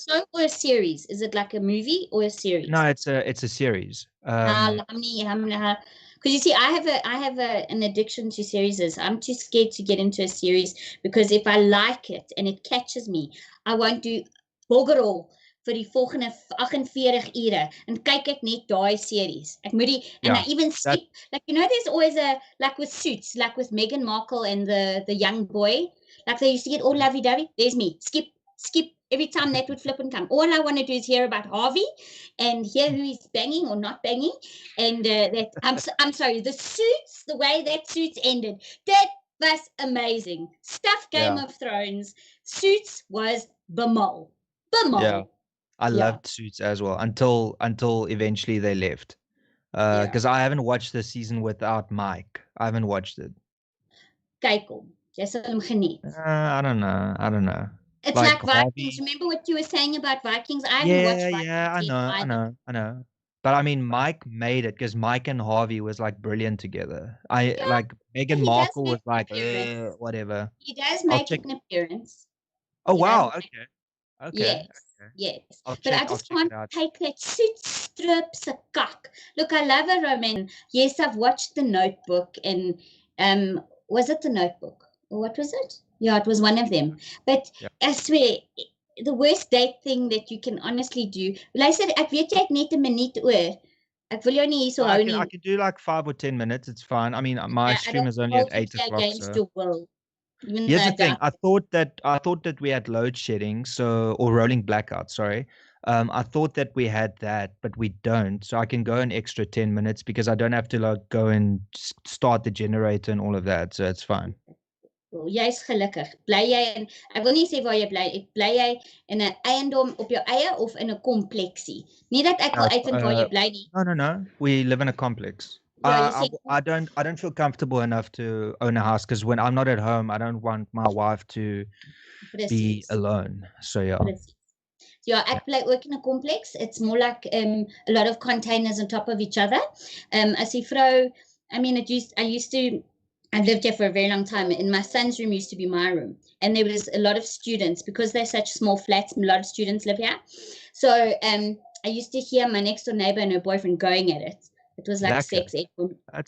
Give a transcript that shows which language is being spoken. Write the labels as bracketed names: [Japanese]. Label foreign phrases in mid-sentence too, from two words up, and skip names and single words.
[English] show or a series? Is it like a movie or a No, series? it's a series. Because you see, I have an addiction to series. I'm too scared to get into a series because if I like it and it catches me, I won't do bogger all [Afrikaans] vir die volgende 48 ure en kyk ek net daai series. Ek moet die [English] and I Yeah. even That skip like there's always a like with Suits, like with Meghan Markle and the young boy, like they used to get all lovey-dovey. There's me. Skip every time that would flip and come. All I want to do is hear about Harvey and hear who he's banging or not banging. And that I'm sorry, the Suits, the way that Suits ended, that was amazing. Stuff Game yeah. of Thrones. Suits was bemol. Yeah. Bemol. I Yeah, loved Suits as well until eventually they left. yeah. Because I haven't watched the season without Mike. I haven't watched it. [Afrikaans] Kyk hom. Jy sal hom geniet. [English] I don't know. I don't know. It's Like like Vikings. Harvey. Remember what you were saying about Vikings? I haven't watched Yeah, Vikings I yet know, I either. know, I know. But I mean, Mike made it because Mike and Harvey was like brilliant together. I Yeah, like Meghan he does Markle make was an like, appearance. whatever. He does I'll make check. an appearance. Oh He does. wow, okay. Yes, yes. I'll But I I'll just check it can't out. take that suit strips a cock. Look, I love a romance. Yes, I've watched The Notebook and was it The Notebook? Or what was it? Yeah, it was one of them. But Yeah. I swear, the worst date thing that you can honestly do. [Afrikaans] Luister, ek weet jy het net 'n minuut oor. Ek wil jou nie hierso hou [English] I [Afrikaans] nie. [English] can do like 5 or 10 minutes. It's fine. I mean, my I stream don't is only at hold you 8 o'clock, against so your will, even though here's I the thing. doubt I thought that we had load shedding, so or rolling blackout. Sorry. I thought that we had that, but we don't. So I can go an extra 10 minutes because I don't have to like go and start the generator and all of that. So it's fine. [Afrikaans] Jy's gelukkig. Bly jy in ek wil nie sê waar jy bly. Bly jy in 'n eiendom op jou eie of in 'n kompleksie? Nie dat ek wil uitvind waar jy bly nie. [English] No. We live in a complex. [Afrikaans] Ja, jy sê [English] I don't feel comfortable enough to own a house because when I'm not at home, I don't want my wife to be [Afrikaans] presies. [English] alone. So yeah. [Afrikaans] Presies. Ja, ek bly ook in 'n kompleks. [English] It's more like a lot of containers on top of each other. [Afrikaans] As die vrou, [English] I mean I've lived here for a very long time and my son's room used to be my room and there was a lot of students because they're such small flats, a lot of students live here. So I used to hear my next door neighbor and her boyfriend going at it. It was like [Afrikaans] Lekker. [English] sex. That's